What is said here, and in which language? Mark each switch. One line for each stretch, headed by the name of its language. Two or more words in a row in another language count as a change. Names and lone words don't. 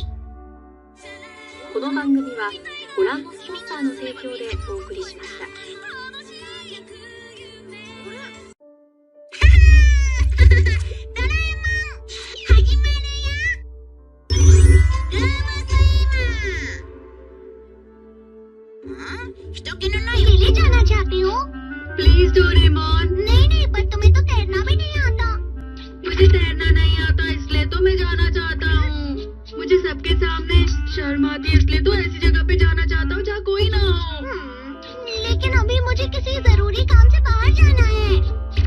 Japanese: この番組はご覧のスポンサーの提供でお送りしました。ドラえもん、始まるよ。ルームスイマー。人気のない
Hindi: ले जाना चाहती हो? प्लीज डोरेमोन। नहीं, पर तुम्हें तो तैरना भी नहीं आता। मुझे तैरना नहीं आता, इसलिए तो मैं जाना चाहता हूँ। मुझे सबके सामने शर्म आती है, इसलिए तो ऐसी जगह पे जाना चाहता हूँ जहाँ कोई ना हो। लेकिन अभी मुझे किसी जरूरी काम से बाहर जाना है।